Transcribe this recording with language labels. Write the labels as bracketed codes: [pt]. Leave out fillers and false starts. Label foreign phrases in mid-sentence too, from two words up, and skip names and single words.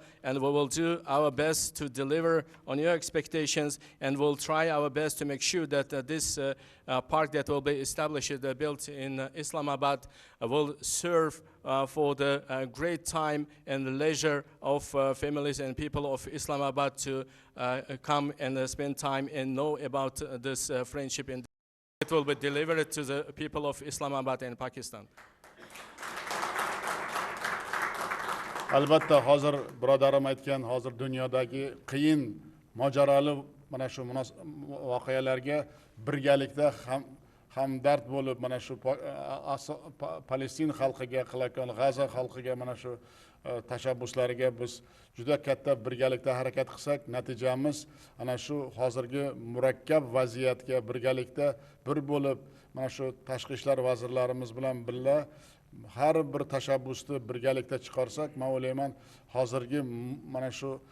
[en] And we will do our best to deliver on your expectations, and we'll try our best to make sure that this park that will be established, built in Islamabad, will serve for the great time and leisure of families and people of Islamabad to come and spend time and know about this friendship. And it will be delivered to the people of Islamabad and Pakistan. [uz] Albatta, hozir birodarim aytgan, hozir dunyodagi qiyin mojaroli mana shu voqealarga birgalikda hamdard bo'lib, mana shu Palestin xalqiga qilayotgan, G'azo xalqiga mana shu tashabbuslariga biz juda katta birgalikda harakat qilsak, natijamiz ana shu hozirgi murakkab vaziyatga birgalikda bir bo'lib, mana shu tashqi ishlar vazirlarimiz bilan birga har bir tashabbusni birgalikda chiqarsak, men o'ylayman, hozirgi mana shu